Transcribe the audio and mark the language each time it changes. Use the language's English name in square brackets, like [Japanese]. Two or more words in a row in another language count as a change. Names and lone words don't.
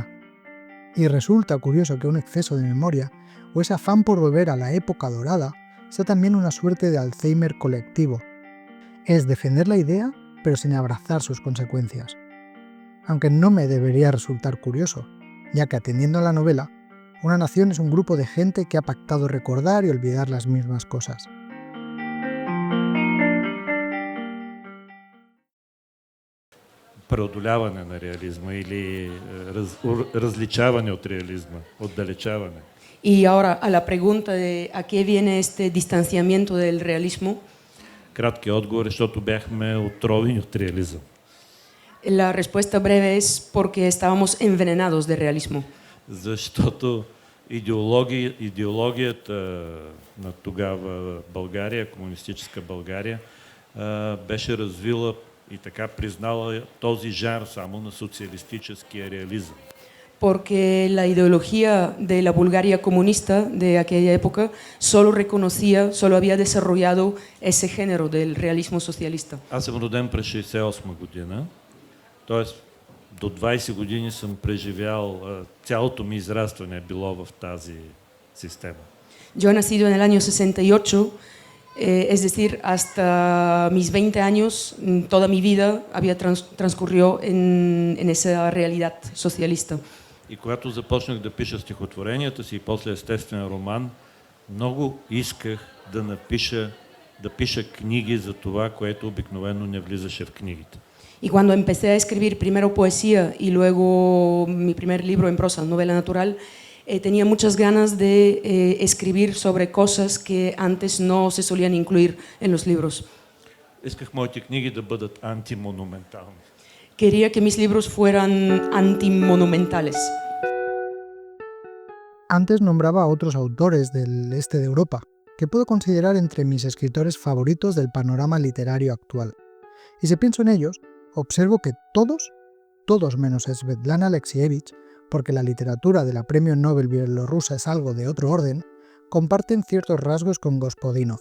[Spanish] Y resulta curioso que un exceso de memoria o ese afán por volver a la época dorada sea también una suerte de Alzheimer colectivo. Es defender la idea, pero sin abrazar sus consecuencias. Aunque no me debería resultar curioso, ya que atendiendo a la novela, una nación es un grupo de gente que ha pactado recordar y olvidar las mismas cosas. [Bulgarian] Преодоляване на реализма или различаване от реализма, отдалечаване. [Spanish] Y ahora a la pregunta de a qué viene este distanciamiento del realismo. [Bulgarian] Краткият отговор е, защото бяхме отровени от реализъм. [Spanish] La respuesta breve es porque estábamos envenenados de realismo. [Bulgarian] Защото идеологията на тогава България, комунистическа България, беше развила и така признала този жанр само на социалистическия реализъм. [Spanish] Porque la ideología de la Bulgaria comunista de aquella época solo había desarrollado ese género del realismo socialista. [Bulgarian] Аз съм роден през 1968 година, т.е. до 20 години съм преживял, цялото ми израстване било в тази система. [Spanish] Yo he nacido en el año 68, es decir, hasta mis 20 años, toda mi vida transcurrió en esa realidad socialista. [Bulgarian] И когато започнах да пиша стихотворенията си и после естествен роман, много исках да пиша книги за това, което обикновено не влизаше в книгите. [Spanish] Y cuando empecé a escribir primero poesía y luego mi primer libro en prosa, novela natural, tenía muchas ganas de escribir sobre cosas que antes no se solían incluir en los libros. [Bulgarian] Исках моите книги да бъдат антимонументални. [Spanish] Quería que mis libros fueran antimonumentales. Antes nombraba a otros autores del este de Europa, que puedo considerar entre mis escritores favoritos del panorama literario actual. Y si pienso en ellos, observo que todos menos Svetlana Alexievich, porque la literatura de la Premio Nobel bielorrusa es algo de otro orden, comparten ciertos rasgos con Gospodinov.